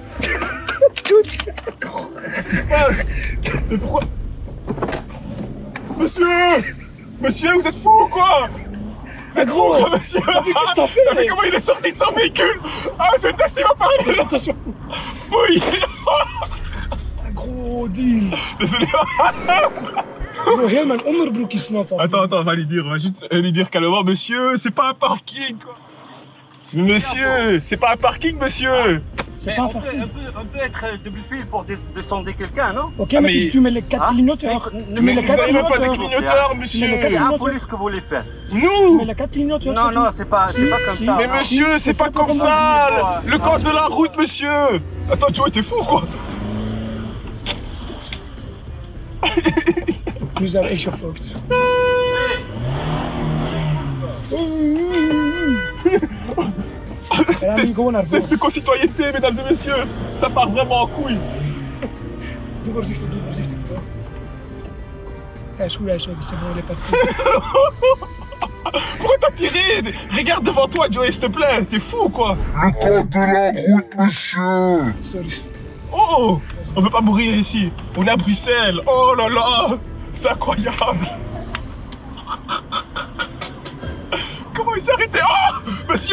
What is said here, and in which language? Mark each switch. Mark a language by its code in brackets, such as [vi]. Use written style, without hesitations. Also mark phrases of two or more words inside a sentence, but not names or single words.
[fr] Pourquoi? Monsieur, vous êtes fou ou quoi? C'est gros. Oh, monsieur! T'as vu comment il est sorti de son véhicule? Ah, c'est test, il va parler! Attention. Oui! Un gros deal. Désolé. [nl] Bro, heel mijn onderbroek is nat. [fr] Attends, on va juste lui dire calmement, monsieur, c'est pas un parking, quoi. Monsieur, c'est pas un parking, monsieur. Mais on peut être double fil pour descendre quelqu'un, non? Ok, mais tu mets les 4 clignoteurs. Tu mets les Vous 4 n'avez même pas de clignoteurs. clignoteur, monsieur. C'est la police que vous voulez faire. Tu Nous? mets les 4 clignoteurs. Non, c'est pas comme ça. Mais non. monsieur, c'est pas comme ça. Le code de la route, monsieur. Attends, Joe, t'es fou, quoi. [nl] Nu zijn we echt gefokt. En dan nu gewoon naar [fr] Test de [nl] voren. [fr] co-citoyenneté, mesdames et messieurs. Ça part vraiment en couille. [nl] Doe voorzichtig, doe voorzichtig. [fr] Ah, soulage, c'est bon, il est parti. Pourquoi t'as tiré? Regarde devant toi, Joey, s'il te plaît. T'es fou ou quoi? Le code de la route, monsieur. Sorry. Oh! On peut pas mourir ici. On est à Bruxelles. Oh là là! C'est incroyable! Comment il s'est arrêté? Oh! Monsieur!